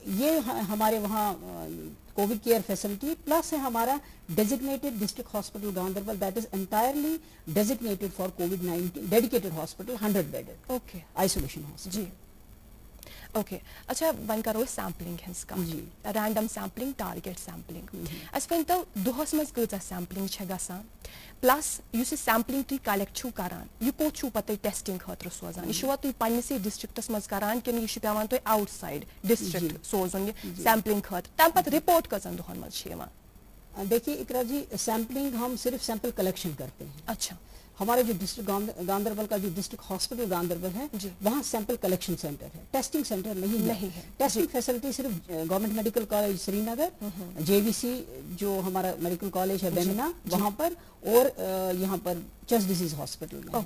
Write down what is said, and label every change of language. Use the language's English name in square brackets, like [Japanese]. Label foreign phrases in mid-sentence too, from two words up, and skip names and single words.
[Urdu] یہ ہمارے وہاں [English] covid care facility plus [Urdu] ہے ہمارا [English] designated district hospital Gandarbal that is entirely designated for covid-19 dedicated hospital 100 bedded okay isolation hospital. [Kashmiri] جی اوکے اچھا ون کرو سیمپلنگ ہنس کا [Urdu] جی [English] random sampling target sampling [Kashmiri] اس ون تو دہس مز کۭژاہ سیمپلنگ چھ گژھان پلس یُس سیمپلنگ تُہۍ کلیکٹ چھو کران یہ کوٚت چھو پتہ ٹیسٹنگ خاطر سوزان یہ چھوا تُہۍ پننسے ڈسٹرکٹس مز کران کِنہٕ یہ چھُ پیوان تۄہہِ [English] outside district [Kashmiri] سوزُن یہ سیمپلنگ خاطر تمہِ پتہٕ رپورٹ کٔژن دۄہن مز چھِ یِوان؟ [Urdu] دیکھیے اقرا جی سیمپلنگ ہم صرف [English] sample collection [Urdu] کرتے ہیں. اچھا ہمارا جو ڈسٹرکٹ گاندربل کا جو [English] district hospital Gandarbal [Urdu] ہے وہاں [English] sample collection center [Urdu] ہے, [English] testing center [Urdu] نہیں ہے. [English] testing facility [Urdu] صرف گورنمنٹ [English] medical college [Urdu] سری نگر, JVC جو ہمارا میڈیکل کالج ہے بیمنا وہاں پر, اور یہاں پر [English] chest disease hospital [Urdu] میں.